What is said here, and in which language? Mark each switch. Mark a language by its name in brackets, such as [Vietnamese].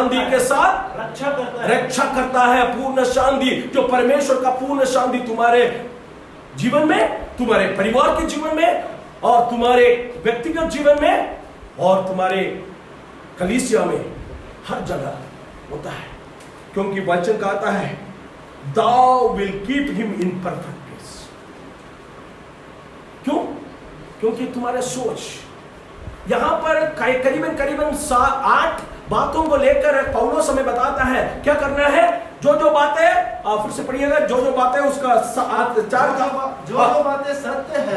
[Hindi] के साथ रक्षा करता है। पूर्ण शांति, जो परमेश्वर का पूर्ण शांति तुम्हारे जीवन में, तुम्हारे परिवार के जीवन में, और तुम्हारे व्यक्तिगत जीवन में, और तुम्हारे कलीसिया में, हर जगह होता है। क्योंकि वचन कहता है, [English] thou will keep him in perfect peace। [Hindi] क्यों? क्योंकि तुम्हारे सोच यहां पर करीबन 8 बातों को लेकर पौलुस हमें बताता है क्या करना है। जो बातें, फिर से पढ़िएगा, जो बातें उसका 4 जो बातें सत्य है,